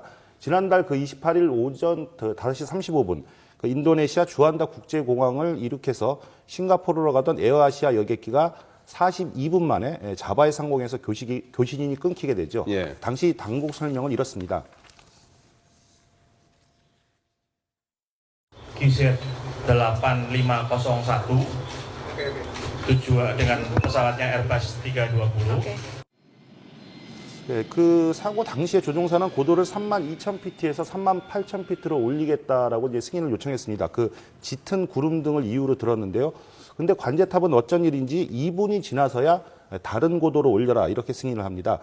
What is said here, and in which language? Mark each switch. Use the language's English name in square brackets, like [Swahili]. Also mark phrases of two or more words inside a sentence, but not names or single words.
[Korean] 지난달 28일 오전 5시 35분 인도네시아 주안다 국제공항을 이륙해서 싱가포르로 가던 에어아시아 여객기가 42분 만에 자바해 상공에서 교신인이 끊기게 되죠. 예. 당시 당국 설명은 이렇습니다. [Indonesian] GZ 8501 dengan pesawatnya Airbus 320. [Korean] 네, 그 사고 당시에 조종사는 고도를 32,000피트에서 38,000피트로 올리겠다라고 이제 승인을 요청했습니다. 그 짙은 구름 등을 이유로 들었는데요. 근데 관제탑은 어쩐 일인지 2분이 지나서야 다른 고도로 올려라 이렇게 승인을 합니다.